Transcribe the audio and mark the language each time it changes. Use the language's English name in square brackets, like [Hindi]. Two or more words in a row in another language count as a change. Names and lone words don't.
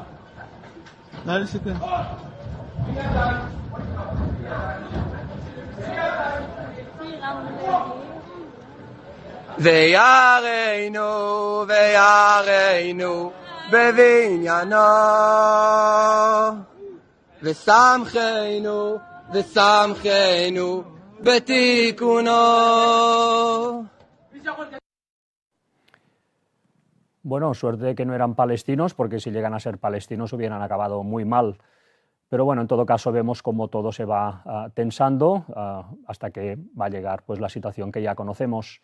[Hebrew] נראה לי שכן ויראינו ויראינו בבניינו ושמחנו ושמחנו בתיקונו. [Spanish] Bueno, suerte que no eran palestinos, porque si llegan a ser palestinos hubieran acabado muy mal. Pero bueno, en todo caso vemos cómo todo se va tensando hasta que va a llegar pues, la situación que ya conocemos.